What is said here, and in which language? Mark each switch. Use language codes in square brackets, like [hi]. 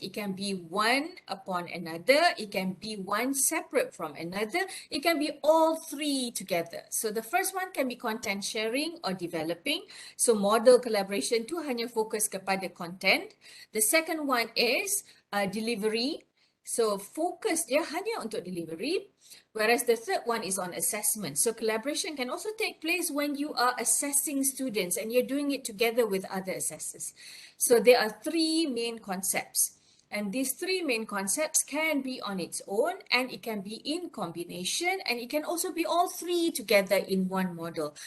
[en] It can be one upon another. It can be one separate from another. It can be all 3 together. So the first one can be content sharing or developing. [ms] So model collaboration tu hanya fokus kepada content. [en] The second one is delivery. [ms] So focus dia hanya untuk delivery. [en] Whereas the third one is on assessment. So collaboration can also take place when you are assessing students and you're doing it together with other assessors. So there are 3 main concepts. And these 3 main concepts can be on its own, and it can be in combination, and it can also be all 3 together in one model.